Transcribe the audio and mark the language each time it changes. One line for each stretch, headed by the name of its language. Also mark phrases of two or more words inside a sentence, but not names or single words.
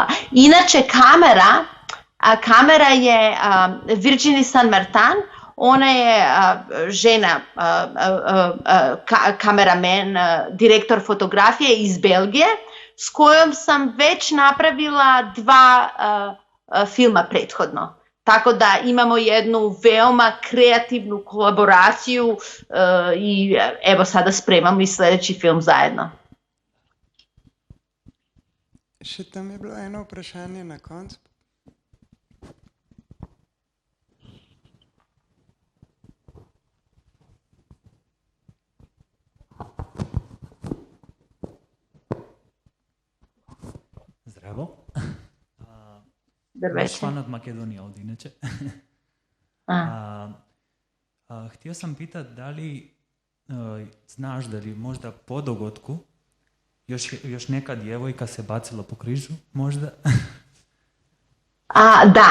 Bosnian: Inače kamera je Virginie Saint-Martin, ona je žena, kameramen, direktor fotografije iz Belgije, s kojom sam već napravila 2 filma prethodno. Tako da imamo jednu veoma kreativnu kolaboraciju i evo sada spremamo i sljedeći film zajedno.
Slovenian: Še tam je bilo eno vprašanje na koncu. Zdravo.
Bulgarian: Здравейте.
Bosnian: Baš fan od Makedonije ovdje inače. Htio sam pitati da li znaš da li možda po dogodku još neka djevojka se bacila po križu, možda? Da.